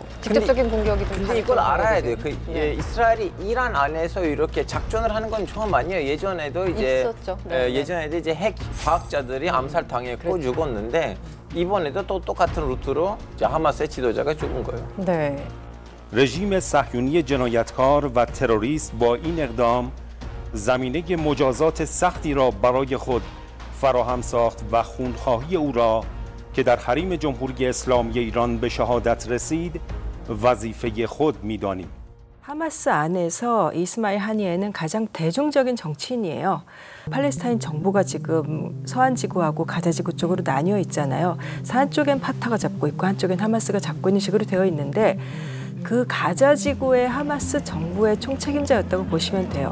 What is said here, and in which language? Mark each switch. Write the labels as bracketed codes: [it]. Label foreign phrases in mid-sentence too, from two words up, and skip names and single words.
[ko] 직접적인 공격이 좀 근데 이걸 알아야 돼요. 그 네. 이스라엘이 이란 안에서 이렇게 작전을 하는 건 처음 아니에요. 예전에도 이제 있었죠. 네. 예전에도 이제 핵 과학자들이 암살당했고 죽었는데 이번에도 또 똑같은 루트로 이제 하마스의 지도자가 죽은 거예요. 네. [fa] رژیم صهیونی جنایتکار و تروریست با این اقدام زمینه مجازات سختی را برای خود فراهم ساخت و خونخواهی او را که در حریم جمهوری اسلامی ایران به شهادت رسید وظیفه خود می‌دانیم. [ko] 하마스 안에서 이스마일 하니에는 가장 대중적인 정치인이에요. 팔레스타인 정부가 지금 서한 지구하고 가자 지구 쪽으로 나뉘어 있잖아요. 서한 쪽엔 파타가 잡고 있고 한쪽엔 하마스가 잡고 있는 식으로 되어 있는데 그 가자 지구의 하마스 정부의 총책임자였다고 보시면 돼요.